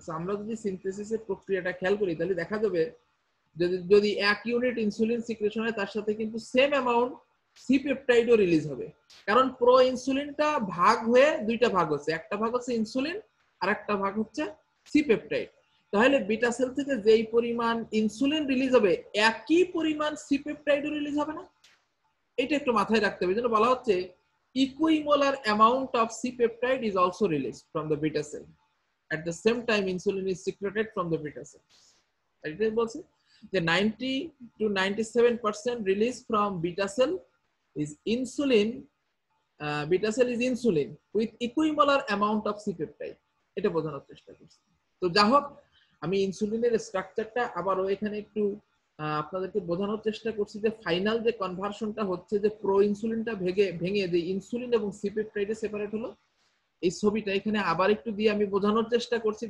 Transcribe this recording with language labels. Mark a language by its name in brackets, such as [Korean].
[Bangla] So আমরা যদি সিনথেসিসের প্রক্রিয়াটা খেয়াল করি তাহলে দেখা যাবে যদি 1 ইউনিট ইনসুলিন সিক্রেশন হয় তার সাথে কিন্তু সেম অ্যামাউন্ট সি পেপটাইডও রিলিজ হবে। কারণ প্রো ইনসুলিনটা ভাগ হয়ে দুইটা ভাগ হচ্ছে, একটা ভাগ হচ্ছে ইনসুলিন আর একটা ভাগ হচ্ছে সি পেপটাইড। তাহলে বিটা সেল থেকে যেই পরিমাণ ইনসুলিন রিলিজ হবে একই পরিমাণ সি পেপটাইডও রিলিজ হবে না? এটা একটু মাথায় রাখতে হবে। যেটা বলা হচ্ছে [English] equimolar amount of C-peptide is also released from the beta cell. At the same time, insulin is secreted from the beta cell. [Bangla] এটাই বলছে যে [English] 90 to 97% release from beta cell is insulin beta cell is insulin with equimolar amount of C peptide, [Bangla] এটা বোঝানোর চেষ্টা করছি। তো যা হোক, আমি ইনসুলিনের স্ট্রাকচারটা আবারও এখানে একটু আপনাদেরকে বোঝানোর চেষ্টা করছি যে ফাইনাল যে কনভার্সনটা হচ্ছে, যে প্রো ইনসুলিনটা ভেঙে যে ইনসুলিন এবং সি পেপটাইডে সেপারেট হলো, এই ছবিটা এখানে আবার একটু দিয়ে আমি বোঝানোর চেষ্টা করছি।